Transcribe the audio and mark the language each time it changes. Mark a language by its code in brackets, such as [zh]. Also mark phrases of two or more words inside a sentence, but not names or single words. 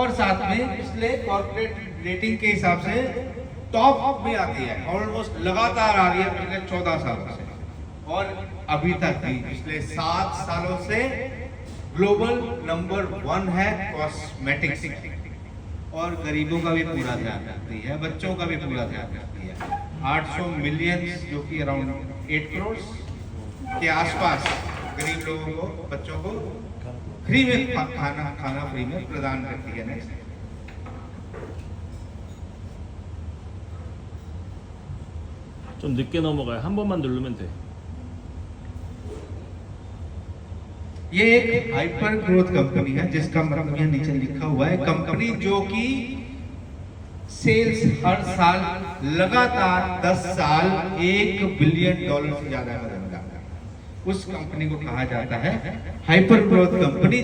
[hi] और साथ में इसलिए [en] corporate rating [hi] के हिसाब से टॉप में आती है, ऑलमोस्ट लगातार आ रही है पिछले 14 सालों से, और अभी तक भी पिछले 7 सालों से [en] global number [hi] 1 है कॉस्मेटिक्स, और गरीबों का भी पूरा ध्यान रखती है, बच्चों का भी पूरा ध्यान रखती है। 800 मिलियन जो कि अराउंड 8 करोड़ के आसपास गरीब लोगों को, बच्चों को फ्री में खाना फ्री में प्रदान करती है। नेक्स्ट, [ko] 좀 늦게 넘어가요. 한 번만 누르면 돼. [hi] ये एक [en] hyper growth company [hi] है जिसका मतलब यहाँ नीचे लिखा हुआ है, कंपनी जो कि सेल्स हर साल लगातार 10 साल $1 बिलियन से ज्यादा बढ़ेगा, उस कंपनी को कहा जाता है [en] hyper growth company.